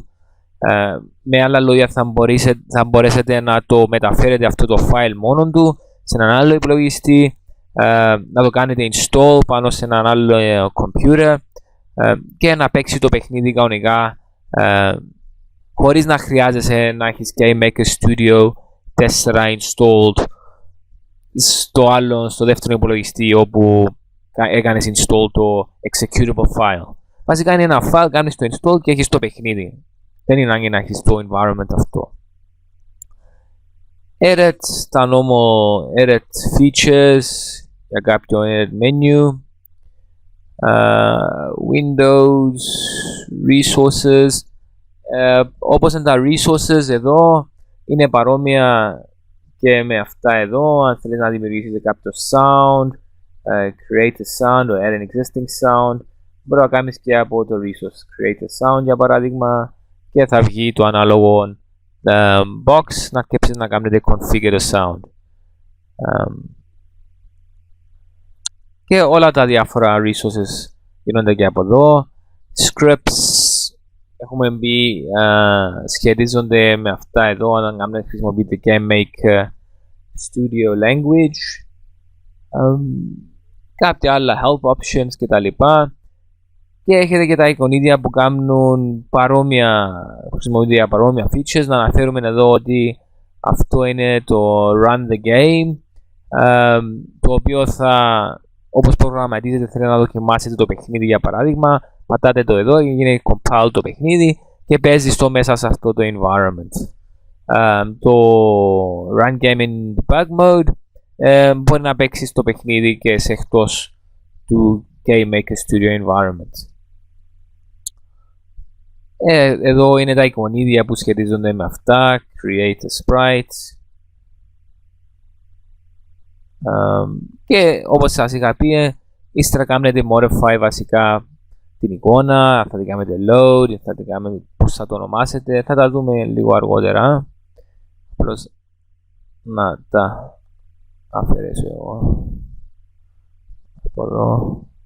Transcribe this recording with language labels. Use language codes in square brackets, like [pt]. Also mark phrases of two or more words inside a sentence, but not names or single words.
[el] Με άλλα λόγια θα μπορέσετε να το μεταφέρετε αυτό το file μόνο του σε έναν άλλο υπολογιστή, να το κάνετε install πάνω σε έναν άλλο computer και να παίξει το παιχνίδι κανονικά χωρίς να χρειάζεσαι να έχεις Game Maker Studio 4 installed στο δεύτερο υπολογιστή όπου έκανες install το [en] executable file. [el] Βασικά είναι ένα file, κάνεις το install και έχεις το παιχνίδι. Δεν είναι ανάγκη να έχεις το environment αυτό. Edit, τα [en] normal edit features [el] για κάποιο [en] edit menu. Windows, resources. [el] Όπως είναι τα resources εδώ, είναι παρόμοια και με αυτά εδώ. Αν θέλεις να δημιουργήσεις κάποιο sound, [en] create a sound or add an existing sound, [el] μπορεί να κάνεις και από το resource. [en] Create a sound [el] για παράδειγμα και θα βγει το ανάλογο box να σκέψεις να κάνετε [en] configure a sound. [el] Και όλα τα διάφορα resources γίνονται και από εδώ. Scripts, έχουμε μπει, σχετίζονται με αυτά εδώ, αν χρησιμοποιείτε Game Maker Studio Language. Κάποια άλλα [en] help options [el] κτλ. Και έχετε και τα εικονίδια που κάνουν χρησιμοποιούνται για παρόμοια features. Να αναφέρουμε εδώ ότι αυτό είναι το Run the Game, το οποίο όπως προγραμματίζετε θέλετε να δοκιμάσετε το παιχνίδι για παράδειγμα, πατάτε το εδώ και γίνεται compile το παιχνίδι και παίζει στο μέσα σε αυτό το environment. Το Run Game in Debug Mode μπορεί να παίξει το παιχνίδι και σε εκτός του Game Maker Studio environment. Εδώ είναι τα εικονίδια που σχετίζονται με αυτά. [en] Create a sprite. [el] Και όπως σας είχα πει, ύστερα κάνετε modify βασικά την εικόνα, θα την κάνετε load, θα την κάνετε πώς θα το ονομάσετε, θα τα δούμε λίγο αργότερα. Απλώς να τα αφαιρέσω εγώ από εδώ.